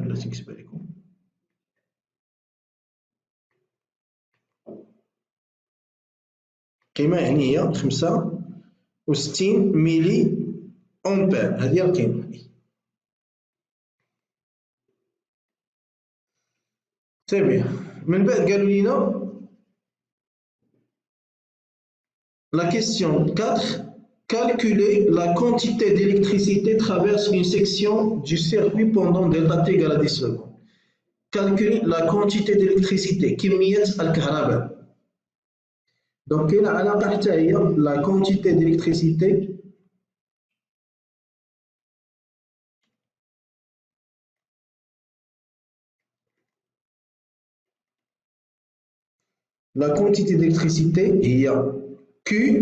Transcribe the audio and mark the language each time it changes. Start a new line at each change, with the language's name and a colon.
Arabic: ولا تنكتبها لكم القيمة، يعني هي 65 ملي أمبير. هذه هي القيمة. سي بيان. من بعد قالوا لينا
French: la question 4. Calculer la quantité d'électricité traverse une section du circuit pendant delta t égale à 10 secondes. Calculer la quantité d'électricité
Arabic: كمية الكهرباء. دونك كاينة علاقة حتى هي
French: la quantité d'électricité
Arabic: هي Q.